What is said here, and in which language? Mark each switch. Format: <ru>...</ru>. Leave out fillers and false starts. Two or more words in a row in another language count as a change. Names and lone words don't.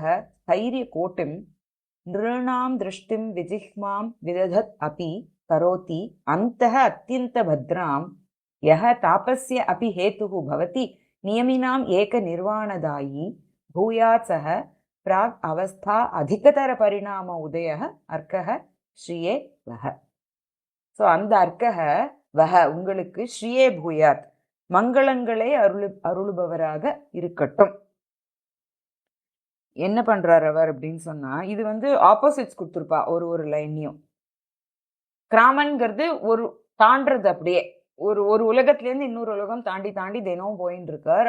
<sa>स्थैर्यकोटिं नृणां दृष्टिं विजिह्मां विदधत् अपि करोति अन्तः अत्यन्तभद्रां यः तापस्य अपि हेतुः भवति नियमिनाम् एकनिर्वाणदायी भूयात् सः प्राग् अवस्था अधिकतरपरिणाम उदयः अर्कः श्रिये वः.</sa> <ta>ஸோ அந்த அர்க்கக வஹ உங்களுக்கு</ta> <sa>श्रिये भूयात्,</sa> <ta>மங்களங்களை அருளுபவராக இருக்கட்டும். என்ன பண்றார் அவர் அப்படின்னு சொன்னா, இது ஆப்போசிட்ஸ் கொடுத்துருப்பா ஒரு லைன்லையும். கிராமன்கிறது ஒரு தாண்டது, அப்படியே ஒரு உலகத்திலேருந்து இன்னொரு உலகம் தாண்டி தாண்டி தினமும் போயின்னு இருக்கார்.</ta>